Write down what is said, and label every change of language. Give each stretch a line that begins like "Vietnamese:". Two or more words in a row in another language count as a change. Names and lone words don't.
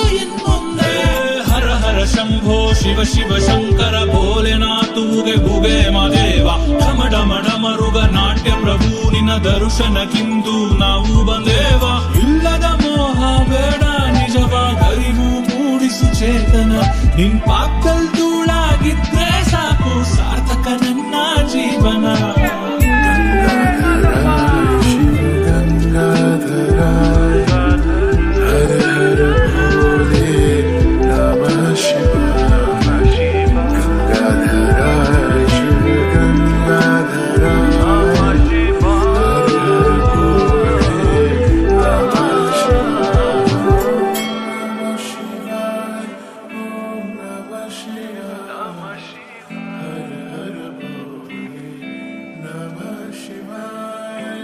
Kannada: ಇನ್ಮುಂದೆ ಹರ ಹರ ಶಂಭೋ ಶಿವ ಶಿವ ಶಂಕರ ಭೋಲೆನಾಥುಗೆ ಗುಗೆ ಮದೇವ ಢಮ ಢಮ ಢಮರುಗ ನಾಟ್ಯ ಪ್ರಭು ನಿನ್ನ ದರ್ಶನಕ್ಕಿಂದು ನಾವು ಬಂದೇವ ಇಲ್ಲದ ಮೋಹ ಬೇಡ ನಿಜವಾದ ಅರಿವು ಮೂಡಿಸು ಚೇತನ ನಿನ್ ಪಾಕಲ್ ಧೂಳಾಗಿದ್ರೆ ಸಾಕು ಸಾರ್ಥಕ ನನ್ನ ಜೀವನ
Sanskrit: गंगाधराय हर हर भोले नमः शिवाय गंगाधराय शिव गंगाधराय हर हर भोले नमः शिवाय नमः शिवाय ओम नमः शिवाय हर हर भोले नमः शिवाय